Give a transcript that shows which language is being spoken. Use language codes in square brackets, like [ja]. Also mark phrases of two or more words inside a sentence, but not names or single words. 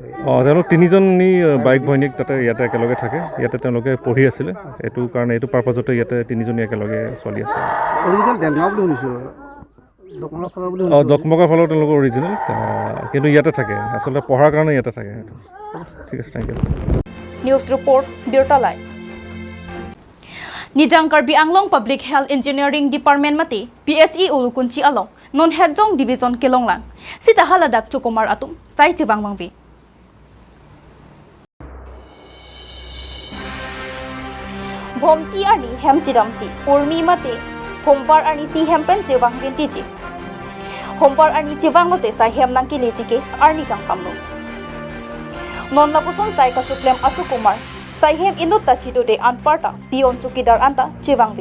[as] তেওঁলোক 3জনী বাইক ভৈনীক ইয়াতে একেলগে থাকে, ইয়াতে তেওঁলোকে পঢ়ি আছিলে। এইটো কাৰণে এইটো পাৰপাজতে ইয়াতে 3জনী একেলগে চলি আছে। দকমকাৰ ফালৰ তেওঁলোকৰ অৰিজিনেল, কিন্তু ইয়াতে থাকে, আচলতে পঢ়াৰ কাৰণে ইয়াতে থাকে। ঠিক আছে, [en] thank you. news report বিৰতলাই। [mjw] Nijang Karbi Anglong Public Health Engineering Department mati PHE Ulukunchi along non Hejong Division Kelonglang sita haladak Chukumar atum sai Chibang Mangvi. Bomti ani hem chidamsi urmi mate hombar ani si hempen Chibang gintiji hombar ani Chibang mote sai hem nangki lejike arni kang samlo non lapuson sai ka chuklem Chukumar Saihem inut tachido de anparta pion chukidar anta Chibangvi.